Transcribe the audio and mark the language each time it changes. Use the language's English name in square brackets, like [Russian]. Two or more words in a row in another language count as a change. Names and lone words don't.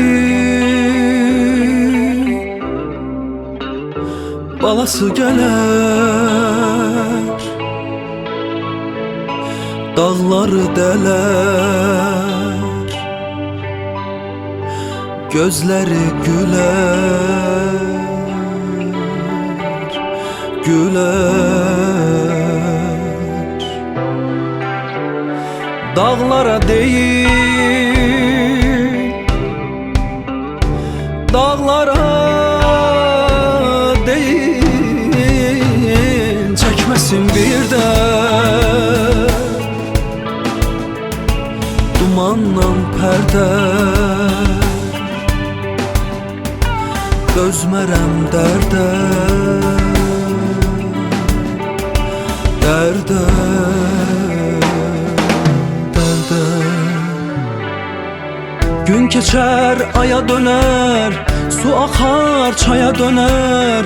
[Azerbaijani] deyim, balası gələr, dağları dələr, gözləri gülər, gülər. [Turkish] Dağlara değil, dağlara değil, çekmesin bir de dumanla perde. [Azerbaijani] Dözmərəm dərdə, dərdə. [Turkish] Gün keçər, aya döner, su axar, çaya döner.